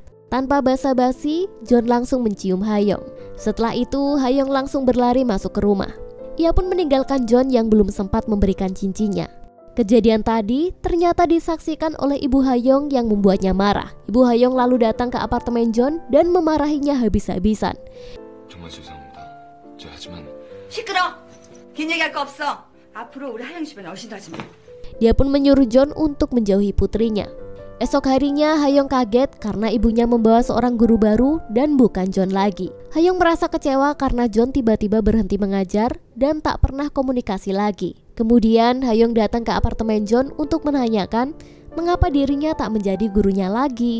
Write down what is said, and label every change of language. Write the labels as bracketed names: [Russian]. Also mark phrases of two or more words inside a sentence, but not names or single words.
[Indonesian] Tanpa basa-basi, John langsung mencium Hayong. Setelah itu, Hayong langsung berlari masuk ke rumah. Ia pun meninggalkan John yang belum sempat memberikan cincinnya. Kejadian tadi ternyata disaksikan oleh Ibu Hayong yang membuatnya marah. Ibu Hayong lalu datang ke apartemen John dan memarahinya habis-habisan. [Korean] 정말 죄송합니다. 하지만 시끄러! 긴 얘기할 거 없어. 앞으로 우리 하영 집엔 어신도 하지 마. [Indonesian] Dia pun menyuruh John untuk menjauhi putrinya. Esok harinya Hayong kaget karena ibunya membawa seorang guru baru dan bukan John lagi. Hayong merasa kecewa karena John tiba-tiba berhenti mengajar dan tak pernah komunikasi lagi. Kemudian Hayong datang ke apartemen John untuk menanyakan mengapa dirinya tak menjadi gurunya lagi.